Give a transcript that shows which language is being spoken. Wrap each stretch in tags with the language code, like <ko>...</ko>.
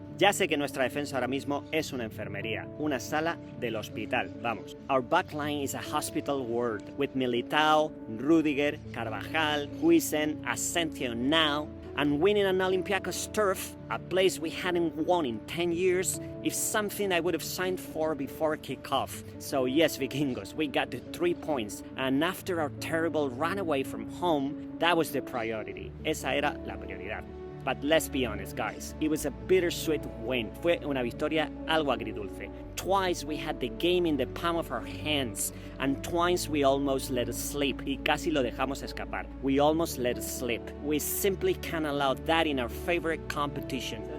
<es>Ya sé que nuestra defensa ahora mismo es una enfermería, una sala del hospital, vamos.</es> <en>Our backline is a hospital ward with Militao, Rudiger, Carvajal, Huijsen, Asensio now, and winning an Olympiacos turf, a place we hadn't won in 10 years, is something I would have signed for before kickoff. So yes, Vikingos, we got the 3 points, and after our terrible run away from home, that was the priority.</en> <es>Esa era la prioridad.</es> <en>But let's be honest, guys, it was a bittersweet win.</en> <es>Fue una victoria algo agridulce.</es> <en>Twice we had the game in the palm of our hands, and twice we almost let it slip.</en> <es>Y casi lo dejamos escapar.</es> <en>We almost let it slip. We simply can't allow that in our favorite competition.</en>